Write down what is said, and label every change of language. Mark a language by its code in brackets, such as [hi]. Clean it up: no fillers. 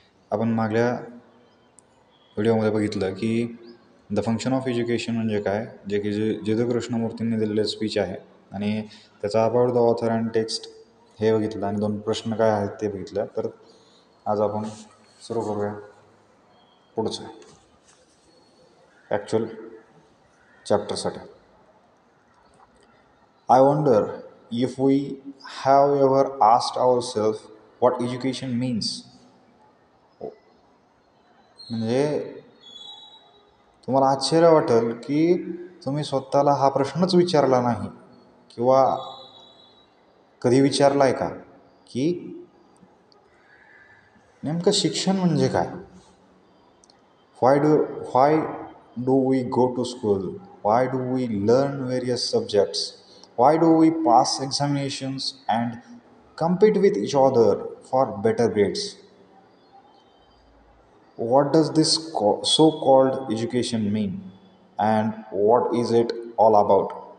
[mr] आपण मागल्या व्हिडिओमध्ये बघितलं की [en] the function of education [mr] म्हणजे काय, जे की जे कृष्णमूर्तींनी दिलेलं स्पीच आहे आणि त्याचा [en] about the author and text [mr] हे बघितलं आणि 2 प्रश्न काय आहेत ते बघितलं. तर आज आपण सुरू करूया पुढचं actual चॅप्टरसाठी. [en] I wonder if we have ever asked ourselves what education means. [mr] म्हणजे तुम्हाला आश्चर्य वाटेल की तुम्ही स्वतःला हा प्रश्नच विचारला नाही किंवा कधी विचारला आहे का की नेमकं शिक्षण म्हणजे काय. [en] Why do we go to school? Why do we learn various subjects? Why do we pass examinations and compete with each other for better grades? What does this so-called education mean, and what is it all about?